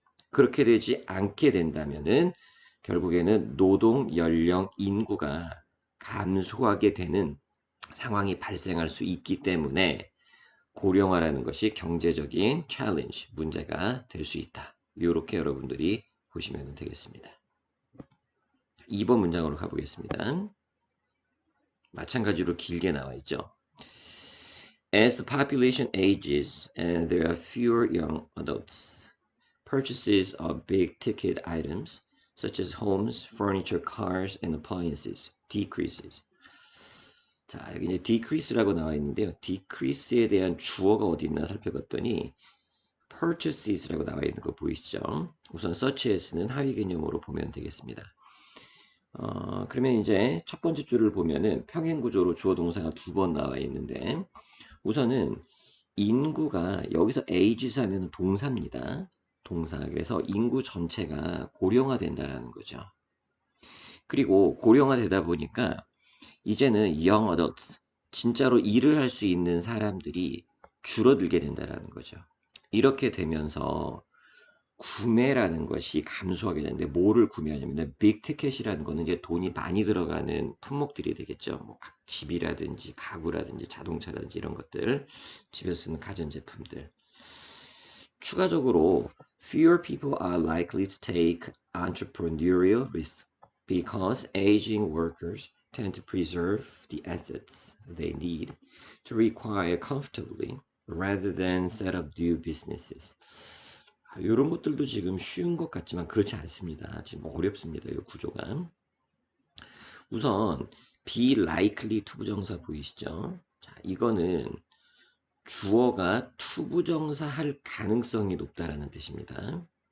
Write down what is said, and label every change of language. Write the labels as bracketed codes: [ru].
[ko] 그렇게 되지 않게 된다면은 결국에는 노동 연령 인구가 감소하게 되는 상황이 발생할 수 있기 때문에 고령화라는 것이 경제적인 challenge, 문제가 될 수 있다. 이렇게 여러분들이 보시면 되겠습니다. 2번 문장으로 가보겠습니다. 마찬가지로 길게 나와 있죠. [en] As the population ages and there are fewer young adults, purchases of big ticket items such as homes, furniture, cars, and appliances decreases. [ko] 자, 여기 이제 decrease라고 나와 있는데요. decrease에 대한 주어가 어디 있나 살펴봤더니 purchases라고 나와 있는 거 보이시죠? 우선 such as는 하위 개념으로 보면 되겠습니다. 그러면 이제 첫 번째 줄을 보면은 평행 구조로 주어 동사가 두 번 나와 있는데 우선은 인구가 여기서 ages 하면 동사입니다. 동사. 그래서 인구 전체가 고령화된다라는 거죠. 그리고 고령화되다 보니까 이제는 young adults, 진짜로 일을 할 수 있는 사람들이 줄어들게 된다라는 거죠. 이렇게 되면서 구매라는 것이 감소하게 되는데 뭐를 구매하냐면 빅 티켓이라는 거는 이제 돈이 많이 들어가는 품목들이 되겠죠. 뭐 집이라든지 가구라든지 자동차라든지 이런 것들, 집에서 쓰는 가전제품들. [en] 추가적으로 fewer people are likely to take entrepreneurial risks because aging workers tend to preserve the assets they need to require comfortably rather than set up new businesses. [ko] 이런 것들도 지금 쉬운 것 같지만 그렇지 않습니다. 지금 어렵습니다. 이 구조가. 우선 be likely to 부정사 보이시죠? 자, 이거는 주어가 to 부정사 할 가능성이 높다라는 뜻입니다.